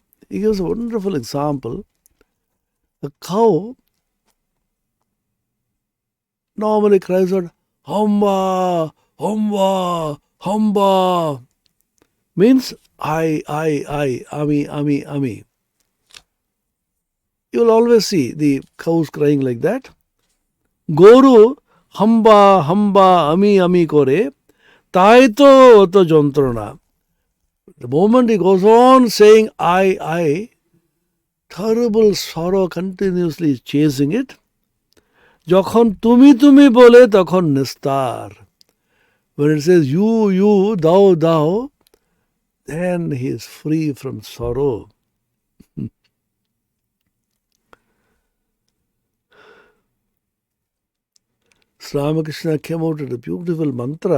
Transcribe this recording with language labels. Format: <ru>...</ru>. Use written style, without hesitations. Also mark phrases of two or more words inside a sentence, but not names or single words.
<en>He gives a wonderful example. A cow normally cries out,</en> <bn>হাম্বা, হাম্বা, হাম্বা.</bn> <en>Means I, ami. You will always see the cows crying like that.</en> <bn>গরু, হাম্বা, হাম্বা, আমি করে, তাই তো যন্ত্রণা.</bn> <en>The moment he goes on saying, I, terrible sorrow continuously is chasing it.</en> <bn>যখন তুমি তুমি বলে তখন নিস্তার.</bn> <en>When it says you, thou, then he is free from sorrow. Ramakrishna came out with a beautiful mantra.</en>